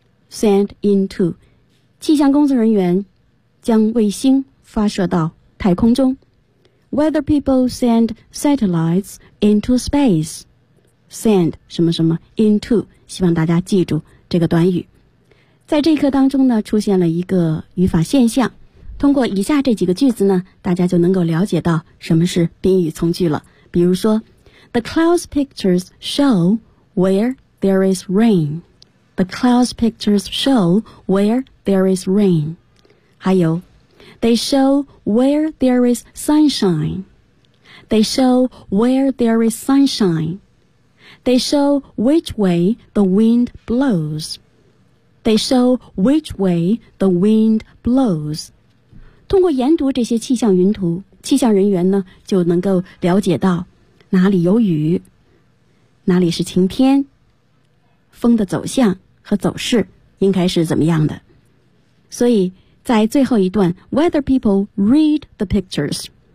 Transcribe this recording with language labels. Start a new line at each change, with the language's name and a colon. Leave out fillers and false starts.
English: send into,
Chinese: 气象工作人员将卫星发射到太空中，
English: weather people send satellites into space,
Chinese: send 什么什么 into, 希望大家记住这个短语。在这一课当中呢，出现了一个语法现象，通过以下这几个句子呢，大家就能够了解到什么是宾语从句了。比如说
English: The clouds pictures show where there is rain, The clouds pictures show where there is rain.
Chinese: 还有
English: They show where there is sunshine, They show where there is sunshineThey show which way the wind blows. They show which way the wind blows.
Chinese: 通过研读这些气象云图，气象人员呢就能够了解到哪里有雨，哪里是晴天，风的走向和走势应该是怎么样的。所以在最后一段
English: ,weather people read the pictures.